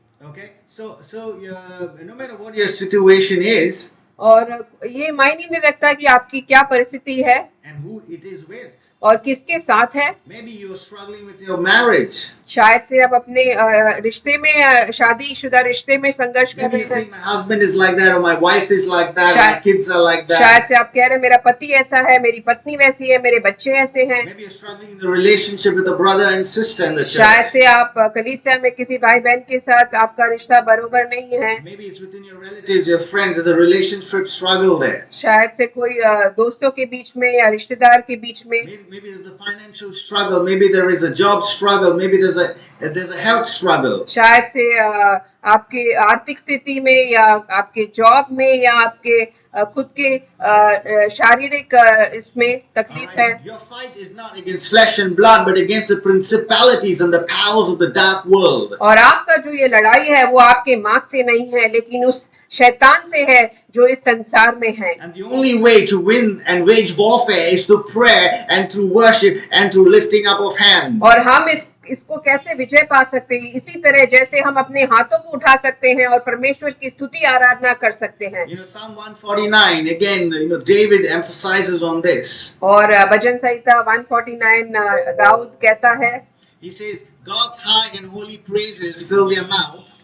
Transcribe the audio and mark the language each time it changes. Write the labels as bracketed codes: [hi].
[en] Okay, so no matter what your situation is [hi] और ये मायने नहीं रखता कि आपकी क्या परिस्थिति है [en] and who it is with. [hi] और किसके साथ है। [en] Maybe you're struggling with your marriage. [hi] शायद से आप अपने रिश्ते में, शादीशुदा रिश्ते में संघर्ष कर [en] Maybe [hi] रहे [en] you're saying [hi] हैं। [en] my husband is like that, or my wife is like that, or my kids are like [hi] शायद [en] that. [hi] से आप कह रहे हैं मेरा पति ऐसा है, मेरी पत्नी वैसी है, मेरे बच्चे ऐसे हैं। [en] Maybe you're struggling in the relationship with a brother and sister in the [hi] शायद [en] church. [hi] से आप कलीसिया में किसी भाई बहन के साथ आपका रिश्ता बरोबर नहीं है। [en] Maybe it's within your relatives, your friends. There's a relationship struggle there. [hi] शायद से कोई दोस्तों के बीच में या रिश्तेदार के बीच में। [en] Maybe there's a financial struggle. Maybe there is a job struggle. Maybe there's a health struggle. [hi] शायद से आपके आर्थिक स्थिति में या आपके जॉब में या आपके खुद के शारीरिक इसमें तकलीफ है। [en] Your fight is not against flesh and blood, but against the principalities and the powers of the dark world. [hi] और आपका जो ये लड़ाई है वो आपके मांस से नहीं है, लेकिन उस शैतान से है जो इस संसार में है। [en] And the only way to win and wage warfare is through prayer and through worship and through lifting up of hands. [hi] और हम इसको कैसे विजय पा सकते हैं? इसी तरह जैसे हम अपने हाथों को उठा सकते हैं और परमेश्वर की स्तुति आराधना कर सकते हैं। [en] Psalm 149 again, David emphasizes on this. [hi] और भजन संहिता 149 दाऊद कहता है, [en] He says, God's high and holy praises fill their mouth.